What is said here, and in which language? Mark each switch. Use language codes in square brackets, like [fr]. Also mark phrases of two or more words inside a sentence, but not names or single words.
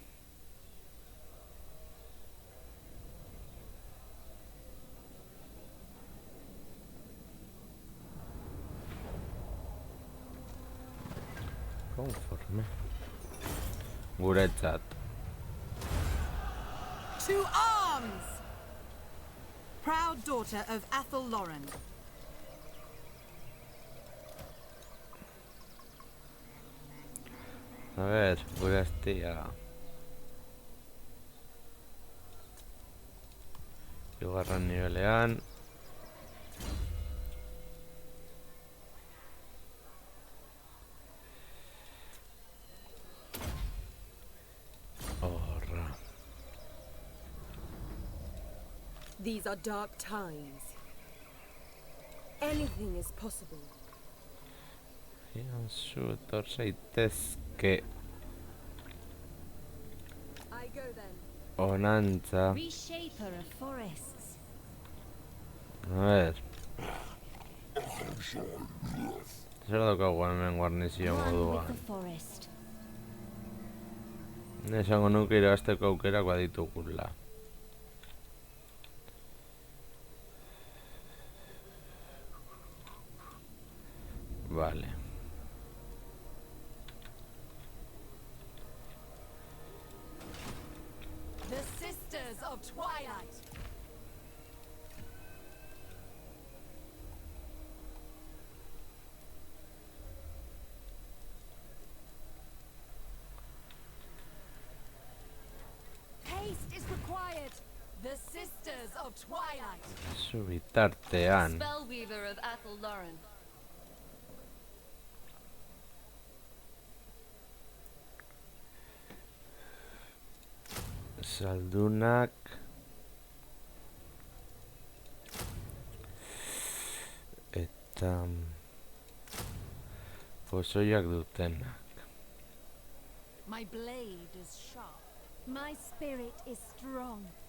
[eu] Konforme. Guretzat. [en] To arms! Proud daughter of Athel Lauren. [es] A ver, [eu] gure astia. Hirugarren nibelean. Horra. [en] These are dark times. Anything is possible. [eu] Ian zu etor zaitezke [en] I go then. [eu] onantza. [en] Reshaper of forests. [es] A ver. [eu] Zer daukagu hemen guarnizio [en] One with [eu] moduan. [en] the forest. [eu] Esango nuke irabazteko aukerak baditugula. Vale. [en] The Sisters of Twilight. Haste is required. The Sisters of Twilight. [eu] Zu bitartean. [en] Spellweaver of Athel Lauren. [eu] Saldunak. Eta Pozoiak dutenak. [en] My blade is sharp. My spirit is strong.